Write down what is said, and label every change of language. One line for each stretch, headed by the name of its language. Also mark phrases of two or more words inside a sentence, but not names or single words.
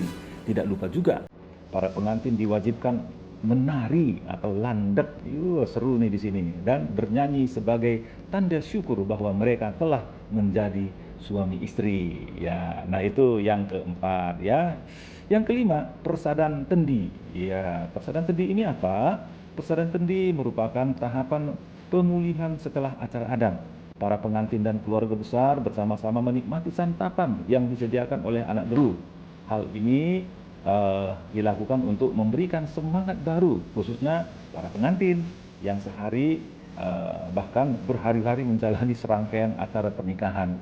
Indonesian: Tidak lupa juga para pengantin diwajibkan menari atau landek. Seru nih di sini, dan bernyanyi sebagai tanda syukur bahwa mereka telah menjadi suami istri. Ya, nah itu yang keempat ya. Yang kelima,
Batak Karo: persadaan tendi.
Indonesian: Ya,
Batak Karo: persadaan tendi
Indonesian: ini apa?
Batak Karo: Persadaan tendi
Indonesian: merupakan tahapan pemulihan setelah acara adat. Para pengantin dan keluarga besar bersama-sama menikmati santapan yang disediakan oleh
Batak Karo: anak beru.
Indonesian: Hal ini dilakukan untuk memberikan semangat baru, khususnya para pengantin yang sehari bahkan berhari-hari menjalani serangkaian acara pernikahan.